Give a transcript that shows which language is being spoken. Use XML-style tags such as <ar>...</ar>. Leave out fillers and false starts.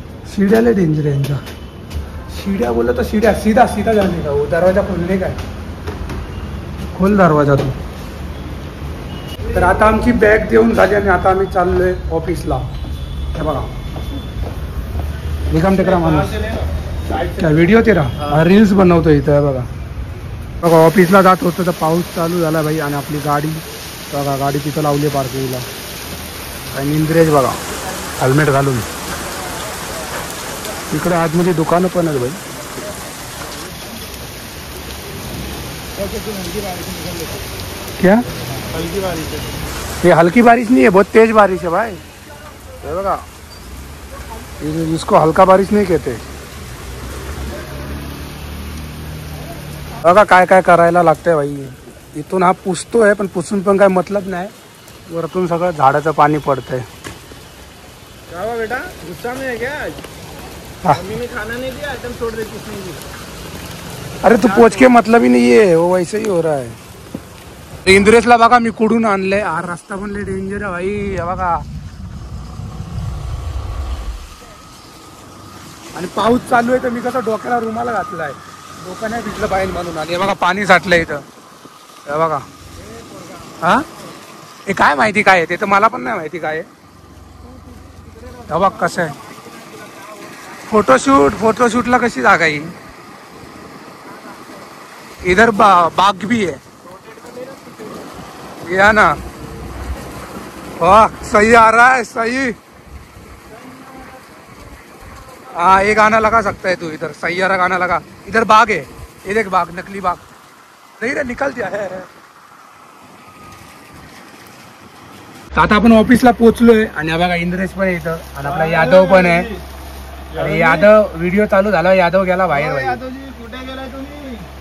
<hi>सीढ़िया ले डेंजर है इनका. सीढ़िया बोला तो सीढ़िया सीधा सीधा जाने का, वो दरवाजा खोलने का है. खोल दरवाजा तू.</hi> <mr>तर आता आमची बॅग देऊन झाली आणि आता आम्ही चाललोय ऑफिसला. हे बघा निकम टेकरा माणूस, काय व्हिडिओ तेरा रील्स बनवतो इथं. हे बघा बघा ऑफिसला जात होतं तर पाऊस चालू झाला भाई. आणि आपली गाडी बघा, गाडी तिथं लावली पार्किंगला. आणि इंद्रेश बघा हेल्मेट घालून. इकडे आतमध्ये दुकानं पण आहेत भाई.</mr> <hi>क्या हल्की बारिश है, ये हल्की बारिश नहीं है, बहुत तेज बारिश है भाई. ये बघा, इसको हल्का बारिश नहीं कहते.</hi> <mr>बघा काय काय करायला लागतंय भाई. इथून हा पुसतोय पण पुसून पण काय मतलब नाही. वरतून सगळं झाडाचं पाणी पडतंय.</mr> <hi>क्या हुआ बेटा, गुस्सा में है क्या आज? मम्मी ने खाना नहीं दिया, आइटम छोड़ देती इसमें. अरे तू पोछ के मतलब ही नहीं है, वो वैसे ही हो रहा है.</hi> <mr>इंद्रेशला बघा मी कुडून आणलंय. हा रस्ता पण लय डेंजर आहे भाई. हे बघा आणि पाऊस चालू आहे तर मी कसं डोक्याला रुमाला घातलाय, डोकं नाही भिजलं पाहिजे म्हणून. आणि हे बघा पाणी साठलंय इथं. हे बघा, हा हे काय माहिती काय आहे ते तर मला पण नाही माहिती काय आहे. हे बघ कसं आहे फोटोशूटला कशी जागा आहे.</mr> <hi>इधर बाग भी है. या ना, वाह सही आ रहा है सही. हाँ ये गाना लगा सकता है तू इधर. सैयारा गाना लगा. इधर बाग है, ये देख बाग, नकली बाग नहीं रे, निकल दिया है.</hi> <mr>आता आपण ऑफिसला पोहोचलोय. आणि बघा इंद्रेश पण इथं आणि आपला यादव पण आहे. आणि यादव व्हिडिओ चालू झाला, यादव गेला बाहेर. यादव जी कुठे गेलाय तुम्ही?</mr>